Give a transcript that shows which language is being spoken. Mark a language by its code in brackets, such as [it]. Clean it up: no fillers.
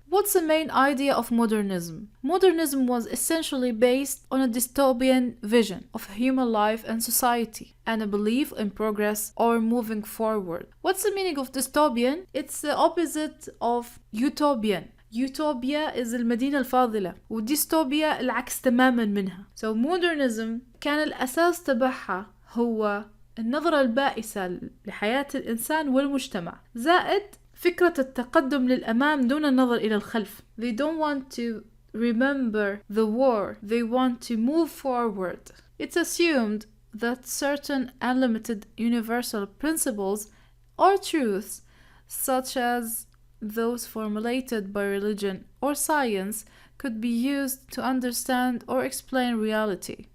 [en] What's the main idea of modernism? Modernism was essentially based on a dystopian vision of human life and society and a belief in progress or moving forward. What's the meaning of dystopian? It's the opposite of utopian. Utopia is [ar] المدينة الفاضلة وديستوبيا العكس تماما منها. So modernism كان الأساس تبعها هو النظرة البائسة لحياة الإنسان والمجتمع زائد فكرة التقدم للأمام دون النظر إلى الخلف. [en] They don't want to remember the war. They want to move forward. It's assumed that certain unlimited universal principles or truths, such as those formulated by religion or science, could be used to understand or explain reality.